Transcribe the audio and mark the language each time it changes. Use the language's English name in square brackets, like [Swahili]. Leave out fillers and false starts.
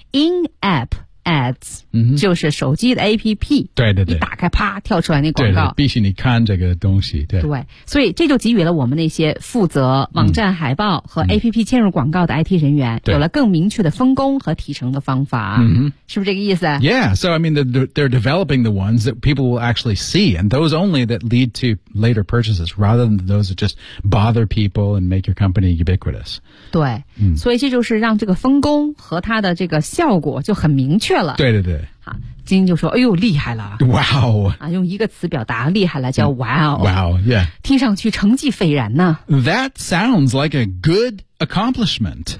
[English] in-app ads、嗯、 [Chinese] 就是手机的 APP 对对对一打开啪跳出来那广告对对对必须你看这个东西 对, 对所以这就给予了我们那些负责网站海报和 APP 嵌入广告的 IT 人员、嗯、有了更明确的分工和提成的方法、嗯、是不是这个意思 [English] Yeah, so I mean they're developing the ones that people will actually see and those only that lead to later purchases rather than those that just bother people and make your company ubiquitous [Chinese] 对、嗯、所以这就是让这个分工和它的这个效果就很明确对对对金晶就说哎呦厉害了 [English] Wow、 [Chinese] 啊、用一个词表达厉害了叫 Wow [English] Wow yeah [Chinese] 听上去成绩斐然呢 [English] That sounds like a good accomplishment